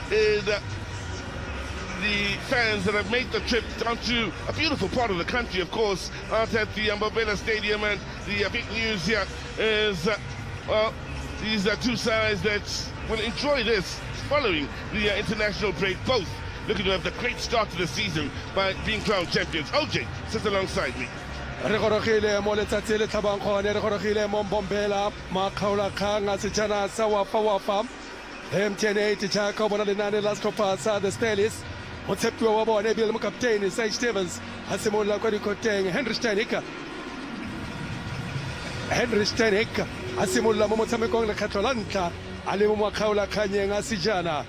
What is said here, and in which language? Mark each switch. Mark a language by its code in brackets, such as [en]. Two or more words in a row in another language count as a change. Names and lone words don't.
[en] The fans that have made the trip down to a beautiful part of the country, of course, out at the Mobela Stadium. And the big news here is, well, these are two sides that will enjoy this following the international break, both looking to have the great start to the season by being crowned champions. OJ sits alongside me. [tn] Re gorogile mo letsatsi le tlhabang gone, re gorogile mo Mbombela makgaolakgang a sejana sa wafa MTN 8 jaaka o bona lenane la setlhopha sa the Stellies. Motshepiwa wa bone ebile le mokapteine Sage Stevens a simolola kwa dikoteng. Henry Steinhick a simolola mo motshamekong lekgetlho la ntlha a le mo makgaolakganyeng a sejana.